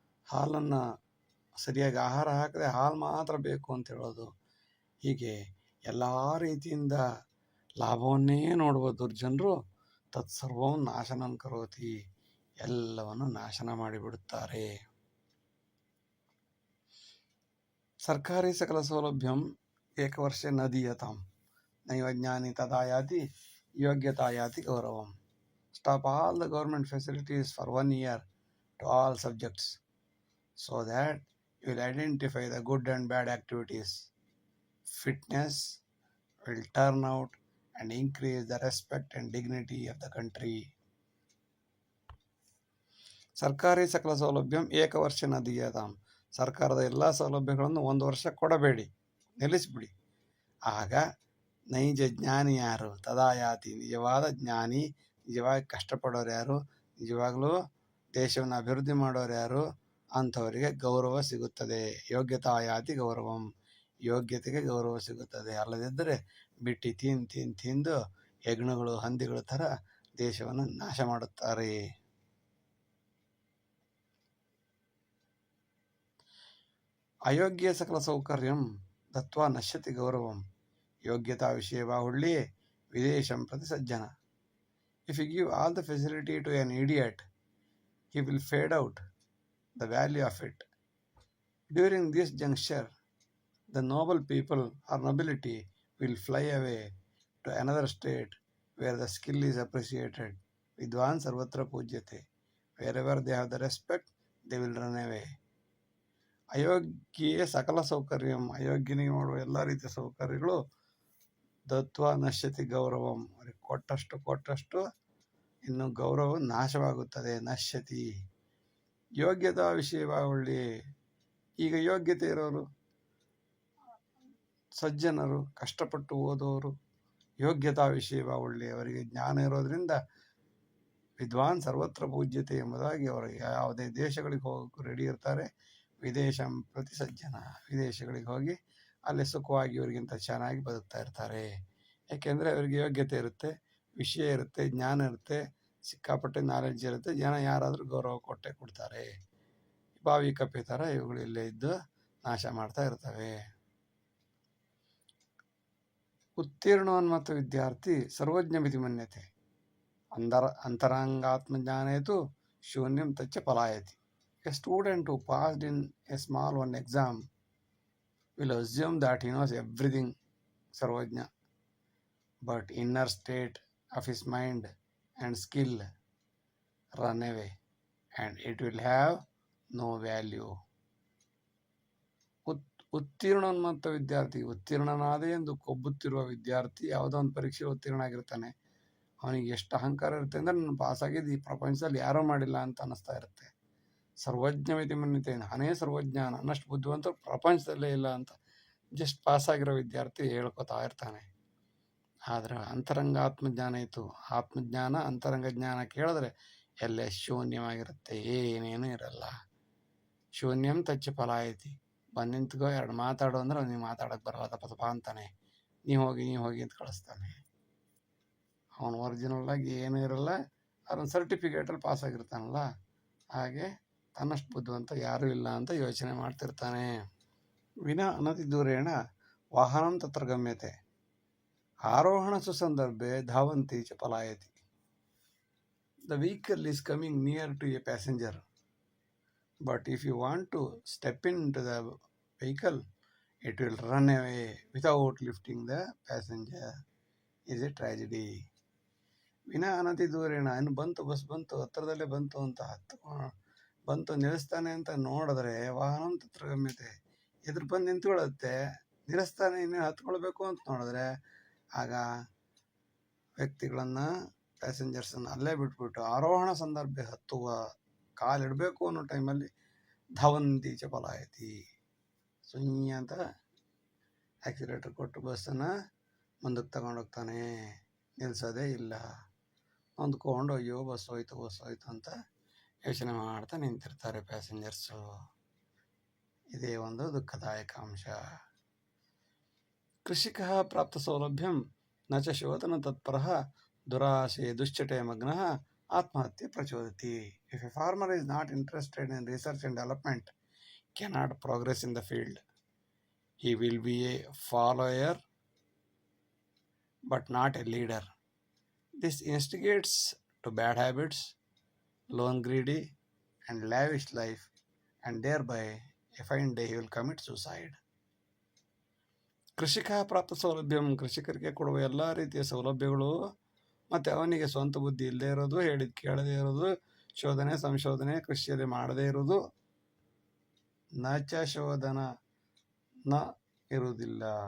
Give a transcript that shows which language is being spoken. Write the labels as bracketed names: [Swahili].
[Kannada] ಹಾಲನ್ನು ಸರಿಯಾಗಿ ಆಹಾರ ಹಾಕದೆ ಹಾಲು ಮಾತ್ರ ಬೇಕು ಅಂತ ಹೇಳೋದು, ಹೀಗೆ ಎಲ್ಲ ರೀತಿಯಿಂದ ಲಾಭವನ್ನೇ ನೋಡುವ ದುರ್ಜನರು [Sanskrit] ತತ್ಸರ್ವಂ ನಾಶನಂ ಕರೋತಿ, [Kannada] ಎಲ್ಲವನ್ನು ನಾಶನ ಮಾಡಿಬಿಡುತ್ತಾರೆ. [Sanskrit] ಸರ್ಕಾರಿ ಸಕಲ ಸೌಲಭ್ಯಂ ಏಕವರ್ಷೆ ನ ದೀಯತಾಂ, ನೈವ ಜ್ಞಾನಿ ತದಾ ಯಾತಿ ಯೋಗ್ಯತಾ ಯಾತಿ ಗೌರವಂ. [English] Stop all the government facilities for 1 year to all subjects, so that you will identify the good and bad activities. Fitness will turn out and increase the respect and dignity of the country. [Sanskrit] ಸರ್ಕಾರಿ ಸಕಲ ಸೌಲಭ್ಯಂ ಏಕವರ್ಷನ ದೀಯತಾಂ, [Kannada] ಸರ್ಕಾರದ ಎಲ್ಲ ಸೌಲಭ್ಯಗಳನ್ನು 1 ವರ್ಷ ಕೊಡಬೇಡಿ, ನಿಲ್ಲಿಸಿಬಿಡಿ. ಆಗ ನೈಜ ಜ್ಞಾನಿ ಯಾರು? ತದಾಯಾತಿ, ನಿಜವಾದ ಜ್ಞಾನಿ, ನಿಜವಾಗಿ ಕಷ್ಟಪಡೋರು ಯಾರು, ನಿಜವಾಗಲೂ ದೇಶವನ್ನು ಅಭಿವೃದ್ಧಿ ಮಾಡೋರು ಯಾರು, ಅಂಥವರಿಗೆ ಗೌರವ ಸಿಗುತ್ತದೆ. [Sanskrit] ಯೋಗ್ಯತಾಯಾತಿ ಗೌರವಂ, [Kannada] ಯೋಗ್ಯತೆಗೆ ಗೌರವ ಸಿಗುತ್ತದೆ. ಅಲ್ಲದಿದ್ದರೆ ಬಿಟ್ಟು ತಿಂದು ಹೆಗ್ಣಗಳು, ಹಂದಿಗಳ ಥರ ದೇಶವನ್ನು ನಾಶ ಮಾಡುತ್ತಾರೆ. [Sanskrit] ಅಯೋಗ್ಯ ಸಕಲ ಸೌಕರ್ಯಂ ದತ್ವಾ ನಶ್ಯತಿ ಗೌರವಂ, ಯೋಗ್ಯತಾ ವಿಷಯವಾ ಹುಳ್ಳಿ ವಿದೇಶಂ ಪ್ರತಿ ಸಜ್ಜನ. [English] If you give all the facility to an idiot, he will fade out the value of it. During this juncture, the noble people or nobility will fly away to another state where the skill is appreciated. [Sanskrit] Vidwan sarvatra pujyate. [English] Wherever they have the respect, they will run away. [Sanskrit] ಅಯೋಗ್ಯ ಸಕಲ ಸೌಕರ್ಯಂ, [Kannada] ಅಯೋಗ್ಯನಿಗೆ ಮಾಡುವ ಎಲ್ಲ ರೀತಿಯ ಸೌಕರ್ಯಗಳು [Sanskrit] ದತ್ವ ನಶ್ಯತಿ ಗೌರವಂ, [Kannada] ಅವರಿಗೆ ಕೊಟ್ಟಷ್ಟು ಇನ್ನು ಗೌರವ ನಾಶವಾಗುತ್ತದೆ. ನಶ್ಯತಿ ಯೋಗ್ಯತಾ ವಿಷಯವಾಗಿ, ಈಗ ಯೋಗ್ಯತೆ ಇರೋರು ಸಜ್ಜನರು, ಕಷ್ಟಪಟ್ಟು ಓದೋರು, ಯೋಗ್ಯತಾ ವಿಷಯವಾಗಿ ಅವರಿಗೆ ಜ್ಞಾನ ಇರೋದ್ರಿಂದ [Sanskrit] ವಿದ್ವಾನ್ ಸರ್ವತ್ರ ಪೂಜ್ಯತೆ [Kannada] ಎಂಬುದಾಗಿ ಅವರು ಯಾವುದೇ ದೇಶಗಳಿಗೆ ಹೋಗೋಕ್ಕೂ ರೆಡಿ ಇರ್ತಾರೆ. [Sanskrit] ವಿದೇಶಂ ಪ್ರತಿ ಸಜ್ಜನ, [Kannada] ವಿದೇಶಗಳಿಗೆ ಹೋಗಿ ಅಲ್ಲಿ ಸುಖವಾಗಿ ಇವರಿಗಿಂತ ಚೆನ್ನಾಗಿ ಬದುಕ್ತಾ ಇರ್ತಾರೆ. ಯಾಕೆಂದರೆ ಅವರಿಗೆ ಯೋಗ್ಯತೆ ಇರುತ್ತೆ, ವಿಷಯ ಇರುತ್ತೆ, ಜ್ಞಾನ ಇರುತ್ತೆ, ಸಿಕ್ಕಾಪಟ್ಟೆ ನಾಲೆಡ್ಜ್ ಇರುತ್ತೆ. ಜನ ಯಾರಾದರೂ ಗೌರವ ಕೊಟ್ಟೆ ಕೊಡ್ತಾರೆ. ಬಾವಿ ಕಪ್ಪೆ ಥರ ಇವುಗಳು ಇಲ್ಲೇ ಇದ್ದು ನಾಶ ಮಾಡ್ತಾ ಇರ್ತವೆ. [Sanskrit] ಉತ್ತೀರ್ಣೋನ್ಮತ್ತ ವಿದ್ಯಾರ್ಥಿ ಸರ್ವಜ್ಞ ಮಿತಿ ಮನ್ಯತೆ ಅಂತರಂಗಾತ್ಮಜ್ಞಾನೇತು ಶೂನ್ಯಂ ತಚ್ಚ ಪಲಾಯತಿ. [English] A student who passed in a small one exam will assume that he knows everything, sarvajna, but inner state of his mind and skill run away and it will have no value. [Sanskrit] ಉತ್ತೀರ್ಣೋನ್ಮತ್ತ ವಿದ್ಯಾರ್ಥಿ, [Kannada] ಉತ್ತೀರ್ಣನಾದೆ ಎಂದು ಕೊಬ್ಬುತ್ತಿರುವ ವಿದ್ಯಾರ್ಥಿ ಯಾವುದೋ ಒಂದು ಪರೀಕ್ಷೆ ಉತ್ತೀರ್ಣ ಆಗಿರ್ತಾನೆ. ಅವನಿಗೆ ಎಷ್ಟು ಅಹಂಕಾರ ಇರುತ್ತೆ ಅಂದರೆ ನಾನು ಪಾಸಾಗಿದ್ದು ಈ ಪ್ರಪಂಚದಲ್ಲಿ ಯಾರೂ ಮಾಡಿಲ್ಲ ಅಂತ ಅನ್ನಿಸ್ತಾ ಇರುತ್ತೆ. [Sanskrit] ಸರ್ವಜ್ಞ ಮಿತಿ ಮನ್ಯತೆ, [Kannada] ನಾನೇ ಸರ್ವಜ್ಞ, ನನ್ನಷ್ಟು ಬುದ್ಧಿವಂತರು ಪ್ರಪಂಚದಲ್ಲೇ ಇಲ್ಲ ಅಂತ ಜಸ್ಟ್ ಪಾಸಾಗಿರೋ ವಿದ್ಯಾರ್ಥಿ ಹೇಳ್ಕೊತಾ ಇರ್ತಾನೆ. ಆದರೆ ಅಂತರಂಗ ಆತ್ಮಜ್ಞಾನ ಇತ್ತು. ಆತ್ಮಜ್ಞಾನ ಅಂತರಂಗ ಜ್ಞಾನ ಕೇಳಿದ್ರೆ ಎಲ್ಲೇ ಶೂನ್ಯವಾಗಿರುತ್ತೆ, ಏನೇನೂ ಇರಲ್ಲ. [Sanskrit] ಶೂನ್ಯಂ ತಚ್ಚ ಫಲಾಯತಿ. [Kannada] ಬಂದು ನಿಂತ್ಕೋ, ಎರಡು ಮಾತಾಡು ಅಂದ್ರೆ ಅವ್ನಿಗೆ ಮಾತಾಡೋಕ್ಕೆ ಬರಲ್ಲ, ತಪ್ಪ ಅಂತಾನೆ. ನೀವು ಹೋಗಿ ಅಂತ ಕಳಿಸ್ತಾನೆ. ಅವನು ಒರಿಜಿನಲ್ಲಾಗಿ ಏನೂ ಇರಲ್ಲ, ಅದೊಂದು ಸರ್ಟಿಫಿಕೇಟಲ್ಲಿ ಪಾಸಾಗಿರ್ತಾನಲ್ಲ, ಹಾಗೆ ತನ್ನಷ್ಟು ಬುದ್ಧಿವಂತ ಯಾರೂ ಇಲ್ಲ ಅಂತ ಯೋಚನೆ ಮಾಡ್ತಿರ್ತಾನೆ. [Sanskrit] ವಿನಾ ಅನತಿ ದೂರೇಣ ವಾಹನಂ ತತ್ರ ಗಮ್ಯತೆ ಆರೋಹಣ ಸುಸಂದರ್ಭೆ ಧಾವಂತಿ ಚ ಪಲಾಯತಿ. [English] The vehicle is coming near to a passenger, but if you want to step into the vehicle, it will run away without lifting the passenger. Is a tragedy. [Sanskrit] ವಿನಾ ಅನತಿ ದೂರೇಣ, [Kannada] ಇನ್ನು ಬಂತು, ಬಸ್ ಬಂತು, ಹತ್ತಿರದಲ್ಲೇ ಬಂತು ಅಂತ ಬಂತು ನಿಲ್ಲಿಸ್ತಾನೆ ಅಂತ ನೋಡಿದ್ರೆ [Sanskrit] ವಾಹನ ತತ್ರ ಗಮ್ಯತೆ, [Kannada] ಎದುರು ಬಂದು ನಿಂತ್ಕೊಳ್ಳುತ್ತೆ, ನಿಲ್ಲಿಸ್ತಾನೆ, ಇನ್ನು ಹತ್ಕೊಳ್ಬೇಕು ಅಂತ ನೋಡಿದ್ರೆ ಆಗ ವ್ಯಕ್ತಿಗಳನ್ನು, ಪ್ಯಾಸೆಂಜರ್ಸನ್ನು ಅಲ್ಲೇ ಬಿಟ್ಬಿಟ್ಟು ಆರೋಹಣ ಸಂದರ್ಭ ಹತ್ತುವ ಕಾಲಿಡಬೇಕು ಅನ್ನೋ ಟೈಮಲ್ಲಿ [Sanskrit] ಧಾವಂತಿ ಚ ಪಲಾಯತಿ, [Kannada] ಸುಯ್ಯ ಅಂತ ಆಕ್ಸಿಲೇಟರ್ ಕೊಟ್ಟು ಬಸ್ಸನ್ನು ಮುಂದಕ್ಕೆ ತಗೊಂಡೋಗ್ತಾನೆ, ನಿಲ್ಲಿಸೋದೇ ಇಲ್ಲ. ಹೊಂದ್ಕೊಂಡು ಅಯ್ಯೋ ಬಸ್ ಹೋಯ್ತು ಅಂತ ಯೋಚನೆ ಮಾಡ್ತಾ ನಿಂತಿರ್ತಾರೆ ಪ್ಯಾಸೆಂಜರ್ಸು. ಇದೇ ಒಂದು ದುಃಖದಾಯಕ ಅಂಶ. [Sanskrit] ಕೃಷಿಕ ಪ್ರಾಪ್ತ ಸೌಲಭ್ಯಂ ನ ಚ ಶೋಧನ ತತ್ಪರಃ ದುರಾಶೆ ದುಶ್ಚಟೆ ಮಗ್ನಃ ಆತ್ಮಹತ್ಯೆ ಪ್ರಚೋದತಿ. [English] If a farmer is not interested in research and development, cannot progress in the field. He will be a follower but not a leader. This instigates to bad habits, loan greedy and lavish life, and thereby a fine day he will commit suicide. [Sanskrit] ಕೃಷಿಕ ಪ್ರಾಪ್ತ ಸೌಲಭ್ಯಂ, [Kannada] ಕೃಷಿಕರಿಗೆ ಕೊಡುವ ಎಲ್ಲ ರೀತಿಯ ಸೌಲಭ್ಯಗಳು, ಮತ್ತು ಅವನಿಗೆ ಸ್ವಂತ ಬುದ್ಧಿ ಇಲ್ಲದೆ ಇರೋದು, ಹೇಳಿದ ಕೇಳದೇ ಇರೋದು, ಶೋಧನೆ ಸಂಶೋಧನೆ ಕೃಷಿಯಲ್ಲಿ ಮಾಡದೇ ಇರೋದು, ನಚ ಶೋಧನ ನ ಇರುವುದಿಲ್ಲ.